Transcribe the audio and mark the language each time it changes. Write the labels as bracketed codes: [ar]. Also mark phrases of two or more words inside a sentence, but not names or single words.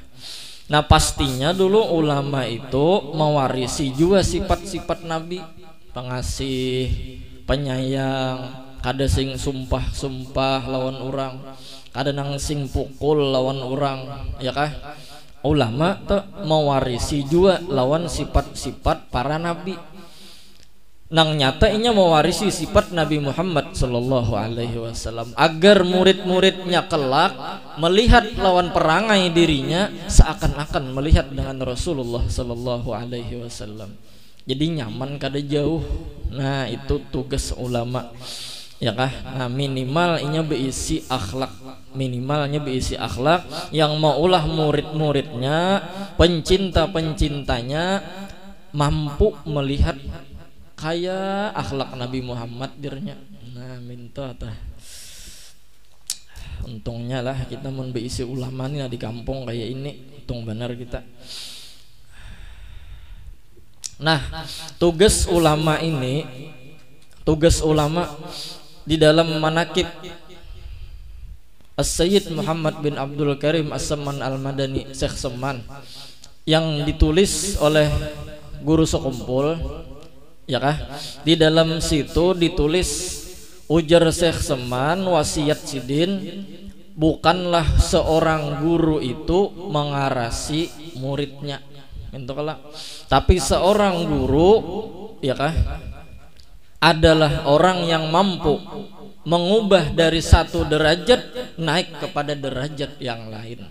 [bjn] Nah pastinya dulu ulama itu mewarisi juga sifat-sifat nabi, pengasih, penyayang, kada sing sumpah-sumpah lawan orang, kada nang sing pukul lawan orang ya kah. Ulama tuh mewarisi juga lawan sifat-sifat para nabi. Nang nyata inya mewarisi sifat Nabi Muhammad [ar] صلى الله عليه وسلم [bjn] agar murid-muridnya kelak melihat lawan perangai dirinya seakan-akan melihat dengan Rasulullah [ar] صلى الله عليه وسلم. [bjn] Jadi nyaman kada jauh. Nah itu tugas ulama ya kah. Nah minimal inya berisi akhlak, minimalnya berisi akhlak yang maulah murid-muridnya, pencinta-pencintanya mampu melihat kayak akhlak Nabi Muhammad dirnya. Nah minta tah, untungnya lah kita mun berisi ulama nih di kampung kayak ini, untung benar kita. Nah tugas ulama ini, tugas ulama di dalam manakib As-Sayyid Muhammad bin Abdul Karim As-Saman Al-Madani, Syekh Seman, yang ditulis oleh guru sekumpul ya kah. Di dalam situ ditulis, ujar Syekh Seman, wasiat sidin bukanlah seorang guru itu mengarasi muridnya itu kelak, tapi seorang guru ya kah adalah orang yang mampu mengubah dari satu derajat naik kepada derajat yang lain.